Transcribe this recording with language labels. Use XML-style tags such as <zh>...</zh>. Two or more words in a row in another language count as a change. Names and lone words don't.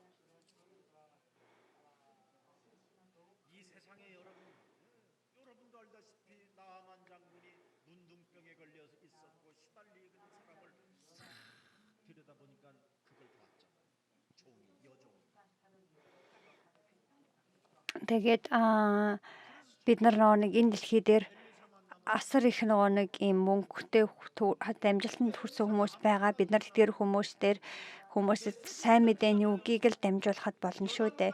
<ko>이 세상에 여러분도 알다시피 나아만 장군이 문둥병에 걸려 있었고 시달리는 사람을 싹 들여다보니까 그걸 봤잖아요. 여종이.</ko> <mn>Тэгээд бид нар нэг энэ дэлхий дээр асар их нэг юм мөнгөтэй амжилтанд хүрсэн хүмүүс байгаа. Бид нар тэр хүмүүсэд сайн мэдээний үгийг л дамжуулахад болно шүү дээ.</mn>